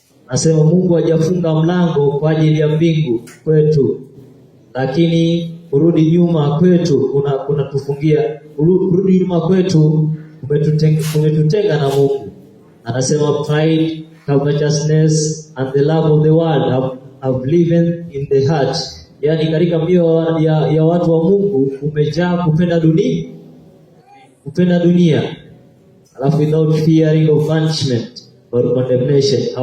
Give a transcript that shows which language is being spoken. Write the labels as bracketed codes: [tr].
[sw] Nasema Mungu hajafunga mlango kwa ajili ya mbingu kwetu, lakini kurudi nyuma kwetu kuna tufungia. Kurudi nyuma kwetu kumetutenga na Mungu. [en] Anasema pride, covetousness and the love of the world have lived in the heart. [sw] Yani katika mioyo ya watu wa Mungu umejaa kupenda dunia. [en] Alafu without fearing of punishment or condemnation.